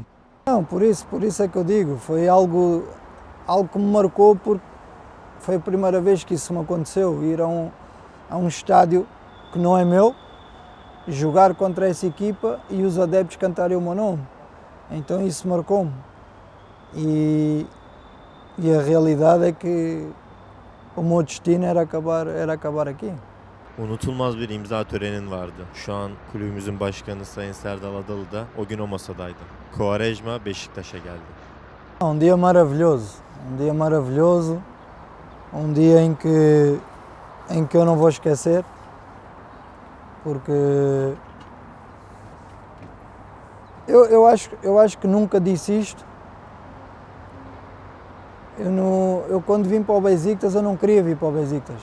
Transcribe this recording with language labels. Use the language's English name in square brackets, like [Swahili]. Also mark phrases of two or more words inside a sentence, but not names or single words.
[Portuguese] Não, por isso é que eu digo, foi algo que me marcou porque foi a primeira vez que isso me aconteceu, ir a um estádio que não é meu, jogar contra essa equipa e os adeptos cantarem o meu nome. Então isso marcou-me. E a realidade é que o meu destino era acabar aqui. [Turkish] Unutulmaz bir imza törenin vardı. Şu an kulübümüzün başkanı Sayın Serdal Adalı da o gün o masadaydı. Quaresma Beşiktaş'a geldi. [Portuguese] Um dia maravilhoso, um dia em que eu não vou esquecer, porque eu acho que nunca disse isto. Eu quando vim para o Besiktas, eu não queria vir para o Besiktas.